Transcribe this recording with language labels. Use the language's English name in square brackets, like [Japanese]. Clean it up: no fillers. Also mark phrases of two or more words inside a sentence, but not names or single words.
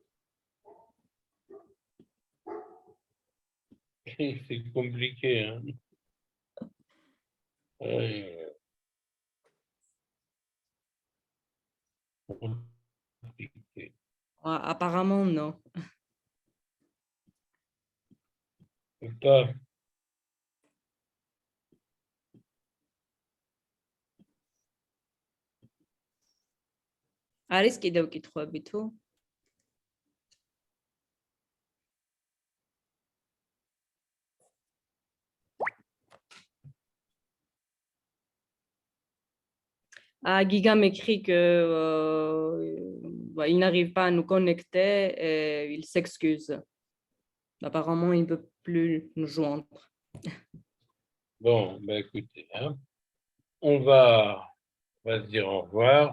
[French] C'est compliqué, hein? Compliqué. Apparemment, non. Pas. [Georgian] არის კიდევ კითხვები თუ? [French] Giga m'écrit que il n'arrive pas à nous connecter et il s'excuse. Apparemment, il ne peut plus nous joindre. Bon, ben écoutez, hein, on va se dire au revoir.